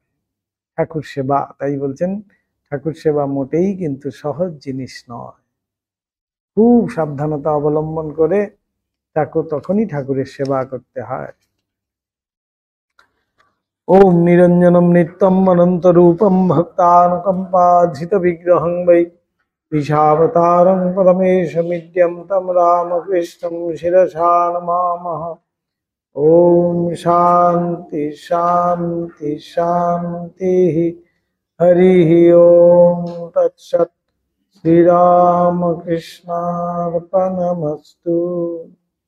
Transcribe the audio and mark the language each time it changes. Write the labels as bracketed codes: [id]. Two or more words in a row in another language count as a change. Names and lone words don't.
[bn] ঠাকুর সেবা, তাই বলছেন ঠাকুর সেবা মোটেই কিন্তু সহজ জিনিস নয়, খুব সাবধানতা অবলম্বন করে তখনই ঠাকুরের সেবা করতে হয়। [sa] ওম নিরঞ্জনম নিত্যম অনন্ত রূপম ভক্তানুকম্পাধৃত বিগ্রহং বৈ ঈশাবতারং পরমেশমিদ্যম তম রামকৃষ্ণম শিরসা নমামঃ। ओम शांति शांति शांति। हरि ओम तत्सत्। श्री राम कृष्णार्पणमस्तु।